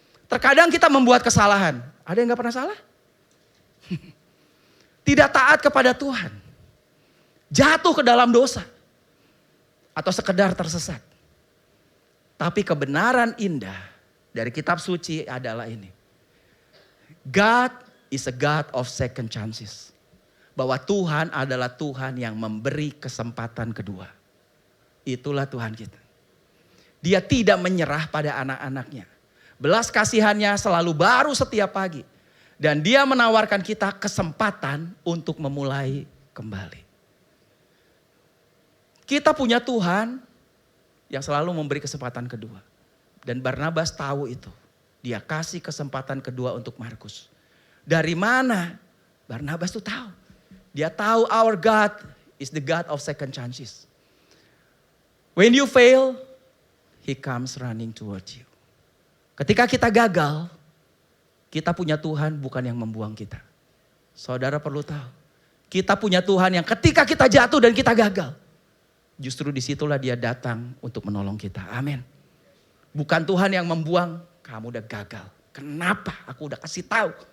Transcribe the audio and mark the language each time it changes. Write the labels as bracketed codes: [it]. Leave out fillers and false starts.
[id] Terkadang kita membuat kesalahan. Ada yang gak pernah salah? Tidak taat kepada Tuhan. Jatuh ke dalam dosa. Atau sekedar tersesat. Tapi kebenaran indah dari kitab suci adalah ini. [en] God is a God of second chances. [id] Bahwa Tuhan adalah Tuhan yang memberi kesempatan kedua. Itulah Tuhan kita. Dia tidak menyerah pada anak-anaknya. Belas kasihannya selalu baru setiap pagi. Dan dia menawarkan kita kesempatan untuk memulai kembali. Kita punya Tuhan yang selalu memberi kesempatan kedua. Dan Barnabas tahu itu. Dia kasih kesempatan kedua untuk Markus. Dari mana? Barnabas tuh tahu. Dia tahu [en] our God is the God of second chances. When you fail, He comes running towards you. [id] Ketika kita gagal, kita punya Tuhan bukan yang membuang kita. Saudara perlu tahu. Kita punya Tuhan yang ketika kita jatuh dan kita gagal. Justru disitulah dia datang untuk menolong kita. Amin. Bukan Tuhan yang membuang, kamu udah gagal. Kenapa? Aku udah kasih tahu.